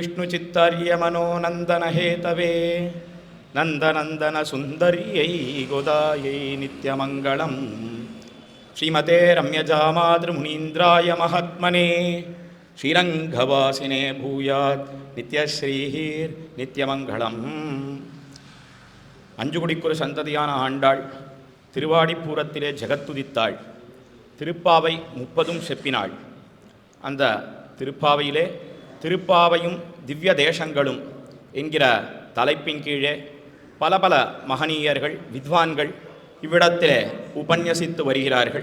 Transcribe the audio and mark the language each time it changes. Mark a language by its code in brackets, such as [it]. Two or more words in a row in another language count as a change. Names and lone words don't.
[sa] विष्णुचित्तार्यमनोनन्दनहेतवे नंदनंदन सुंदर्यै गोदायै नित्यमंगलम् श्रीमते रम्यजामातृमुनीन्द्राय महात्मने श्रीरंगवासिने भूयात् नित्यश्रीः नित्यमंगलम् [ta] அஞ்சுகுடிக்குரு சந்ததியான ஆண்டாள் திருவாடிப்பூரத்திலே ஜெகத்துதித்தாள். திருப்பாவை 30 செப்பினாள். அந்த திருப்பாவையிலே திருப்பாவையும் திவ்ய தேசங்களும் என்கிற தலைப்பின் கீழே பல பல மகனீயர்கள் வித்வான்கள் இவ்விடத்திலே உபன்யசித்து வருகிறார்கள்.